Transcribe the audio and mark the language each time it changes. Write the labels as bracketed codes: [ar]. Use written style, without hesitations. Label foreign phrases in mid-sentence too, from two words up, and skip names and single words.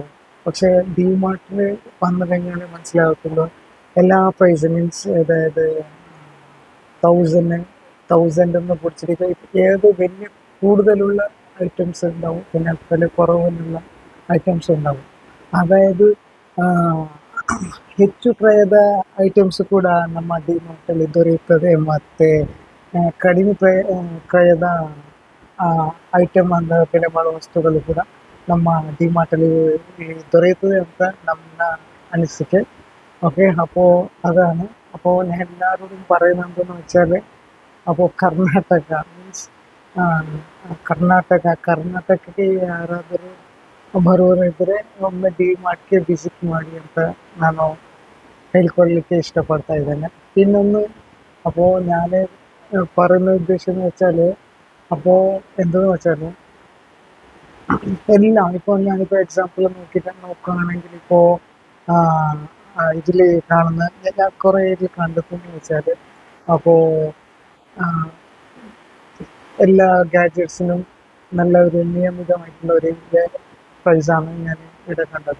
[ml] പക്ഷേ ഡിമാർട്ടിൽ വന്നു കഴിഞ്ഞാൽ മനസ്സിലാകത്തുള്ളൂ എല്ലാ പ്രൈസും, മീൻസ് അതായത് തൗസൻഡ് പിടിച്ചിട്ട് ഏത് വലിയ കൂടുതലുള്ള ഐറ്റംസ് ഉണ്ടാവും, പിന്നെ വില കുറവിലുള്ള ഐറ്റംസ് ഉണ്ടാവും. [kn] ಅದಾയത് ಹೆಚ್ಚು ಕ್ರಯದ ಐಟಮ್ಸ್ ಕೂಡ ನಮ್ಮ ಡಿಮಾರ್ಟಲ್ಲಿ ದೊರೆಯುತ್ತದೆ, ಮತ್ತು ಕಡಿಮೆ ಕ್ರಯದ ಐಟಮ್ ಅಂದರೆ ಬೆಲೆ ಬಾಳುವ ವಸ್ತುಗಳು ಕೂಡ ನಮ್ಮ ಡಿಮಾರ್ಟಲ್ಲಿ ದೊರೆಯುತ್ತದೆ ಅಂತ ನನ್ನ അനിസിക്ക്. [ml] ഓക്കെ. അപ്പോൾ അതാണ്. അപ്പോൾ ഞാൻ എല്ലാവരോടും പറയുന്നതെന്ന് വെച്ചാൽ, അപ്പോൾ [kn] ಕರ್ನಾಟಕ ಮೀನ್ಸ್ ಕರ್ನಾಟಕಕ್ಕೆ ಯಾರಾದರೂ ಬರೋರಿದ್ದರೆ ಒಮ್ಮೆ ಡಿಮಾರ್ಟ್ಗೆ ವಿಸಿಟ್ ಮಾಡಿ ಅಂತ ನಾನು ಹೇಳ್ಕೊಳ್ಳಿಕ್ಕೆ ಇಷ್ಟಪಡ್ತಾ ಇದ್ದೇನೆ. ಇನ್ನೊಂದು, [ml] അപ്പോൾ ഞാൻ പറയുന്ന ഉദ്ദേശം എന്ന് വെച്ചാൽ, അപ്പോൾ എന്തെന്ന് വെച്ചാൽ എല്ലാം ഇപ്പോൾ ഞാനിപ്പോൾ എക്സാമ്പിൾ നോക്കുകയാണെങ്കിൽ, ഇപ്പോൾ ഇതിൽ കാണുന്ന ഞാൻ കുറേ ഇതിൽ കണ്ടെത്തുന്നത് വെച്ചാൽ, അപ്പോൾ എല്ലാ ഗാഡ്ജറ്റ്സിനും നല്ല ഒരു നിയമിതമായിട്ടുള്ള ഒരു പ്രൈസാണ് ഞാൻ ഇവിടെ കണ്ടത്.